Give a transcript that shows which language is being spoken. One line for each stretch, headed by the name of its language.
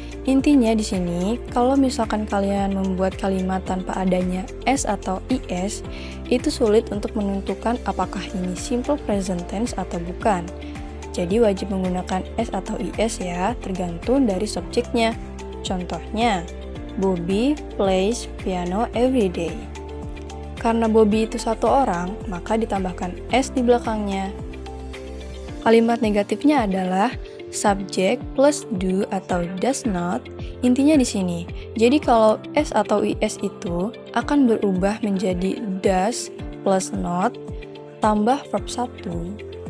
Indonesian: Intinya di sini, kalau misalkan kalian membuat kalimat tanpa adanya s atau is, itu sulit untuk menentukan apakah ini simple present tense atau bukan. Jadi wajib menggunakan s atau is ya, tergantung dari subjeknya. Contohnya,
English: Bobby plays piano every day.
Indonesian: Karena Bobby itu satu orang, maka ditambahkan s di belakangnya. Kalimat negatifnya adalah subject plus do atau does not. Intinya di sini, jadi kalau S atau IS itu akan berubah menjadi does plus not tambah verb 1.